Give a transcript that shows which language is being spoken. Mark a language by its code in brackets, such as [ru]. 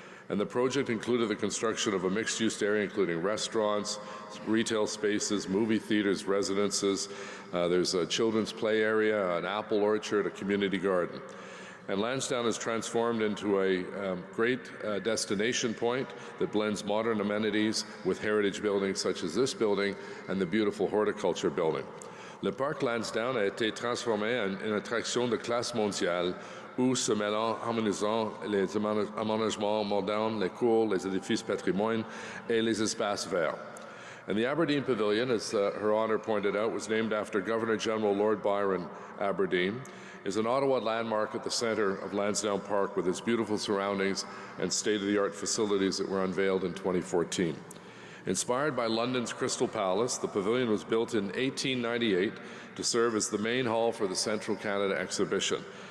[en] And the project included the construction of a mixed-use area including restaurants, retail spaces, movie theaters, residences. There's a children's play area, an apple orchard, a community garden. And Landsdowne is transformed into a great destination point that blends modern amenities with heritage buildings such as this building and the beautiful horticulture building. [fr] Le Parc Landsdowne a été transformé en une attraction de classe mondiale où se mêlant, harmonisant les aménagements modernes, les cours, les édifices patrimoine et les espaces verts. [en] And the Aberdeen Pavilion, as Her Honor pointed out, was named after Governor-General Lord Byron Aberdeen, is an Ottawa landmark at the centre of Landsdowne Park with its beautiful surroundings and state-of-the-art facilities that were unveiled in 2014. Inspired by London's Crystal Palace, the pavilion was built in 1898 to serve as the main hall for the Central Canada Exhibition.